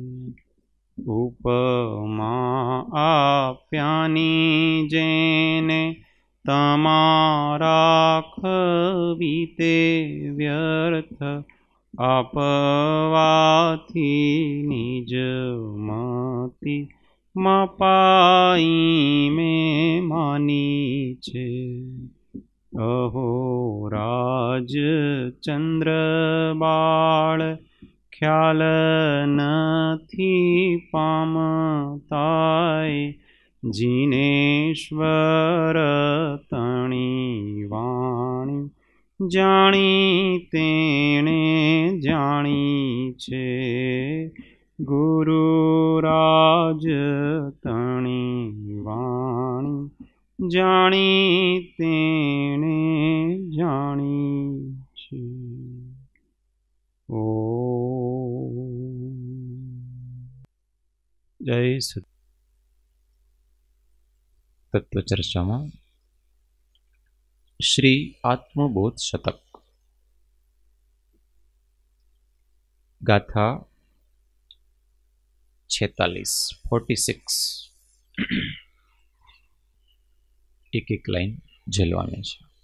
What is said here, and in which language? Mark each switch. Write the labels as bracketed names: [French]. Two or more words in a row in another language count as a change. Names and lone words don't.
[Gujarati] ઉપમા આપ્યાની જેને તમારા ખવીતે વ્યર્થ આપવાથી નિજ મતિ મપાઈ મેં માની છે અહો રાજ ચંદ્ર બાળ ખ્યાલ નથી પામતાય જિનેશ્વર તણી વાણી જાણી તેણે જાણી છે ગુરુરાજ તણી વાણી જાણી તેણે જાણી છે। ઓ જય સત। [Hindi] तत्वचर्चा में श्री आत्मबोध शतक गाथा 46 एक एक लाइन झेलवानी है।